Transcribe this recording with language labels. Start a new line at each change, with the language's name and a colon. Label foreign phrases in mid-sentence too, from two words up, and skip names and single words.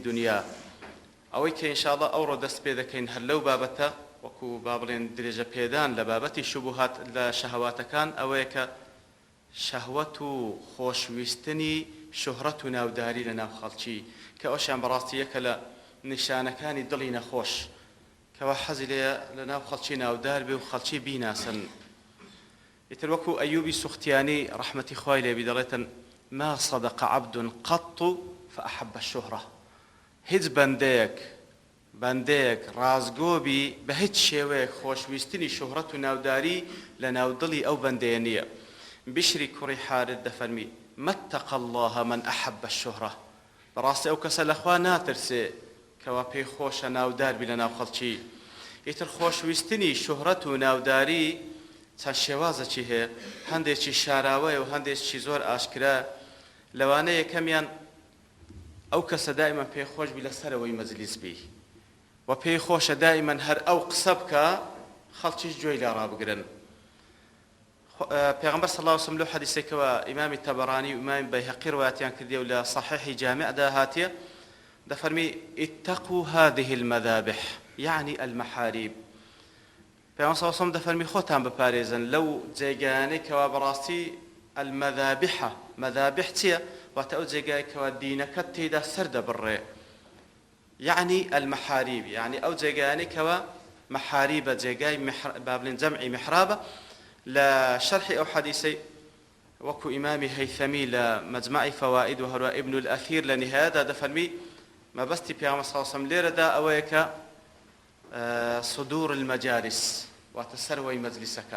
Central Kurdish: دنیا، ئەوەی کە ئینشاءالله ئەوڕۆ دەست پێ دەکەین هەر لەو بابەتە وەکو با بڵێن درێژە پێدان لە بابەتی شوبهات لە شەهەواتەکان ئەوەیە کە شەهوەت و خۆشویستنی شوهرەت و ناوداری لە ناو خەڵکی، کە ئەوشیان بەڕاستی یەکە لە نیشانەکانی دڵی نەخۆش کەوا حەزی لە ناو خەڵکی ناودار بێ و خەڵکی بیناسن. ئیتر وەکو ئەیوبی سوختیانی ڕەحمەتی خوای لێبی دەڵێتن
Arabic: ما صدق عبد قط فأحب الشهرة.
Central Kurdish: هیچ بەندەیەک ڕازگۆبی بە هیچ شێوەیەک خۆشویستنی شوهرەت و ناوداری لە ناودڵی ئەو بەندەیە نییە. بشری کوڕی حارث دەفەرمی
Arabic: متق الله من أحب الشهرة.
Central Kurdish: بەڕاستی ئەو کەسە لەخوا ناترسێ کەوا پێی خۆشە ناودار بی لە ناو خەڵکی. ئیتر خۆشویستنی شوهرەت و ناوداری چەند شێوازەکی هەیە، هەندێکی شاراوەیە و هەندێکی زۆر ئاشکرا. لەوانە یەکەمیان ئەو کەسە دائیمەن پێی خۆش بی لەسەرەوەی مەجلیس بی و پێی خۆشە دائیمەن هەر ئەو قسە بکە خەڵکیش گوێی لێ ڕابگرن. پێغەمبەر
Arabic: صلی الله علیه و سلم
Central Kurdish: لەو حەدیثێکەوە ئیمامی تەبەرانی و ئیمامی بەیهەقی ڕوایەتیان کردیە و لە صحیحی جامعدا هاتیە، دەفەرمی
Arabic: اتقوا هذه المذابح يعني المحاريب.
Central Kurdish: پێغەمبەر
Arabic: صلی الله علیه و سلم
Central Kurdish: دەفەرمی خۆتان بپارێزن لەو جێگایانەی کەوا بەڕاستی المذابحە. مذابح چییە؟ واتە ئەو جێگای کەوا دینەکەت تێیدا سەر دەبڕێ،
Arabic: يعني المحاريب،
Central Kurdish: يعني ئەو جێگایانەی کەوا محاریبە، جێگای با بڵێن جەمعی محرابە. لە شەرحی ئەو حەدیثەی وەکو ئیمامی هەیثەمی لە مەجمەعی فەوائد و هەروە ئیبن الئەثیر لە نهایەدا دەفەرمی مەبەستی پێغەمبەر
Arabic: صلی الله علیه و سلم
Central Kurdish: لێرەدا ئەوەیە کە
Arabic: صدور المەجالس،
Central Kurdish: واتە سەروەی مەجلیسەکان.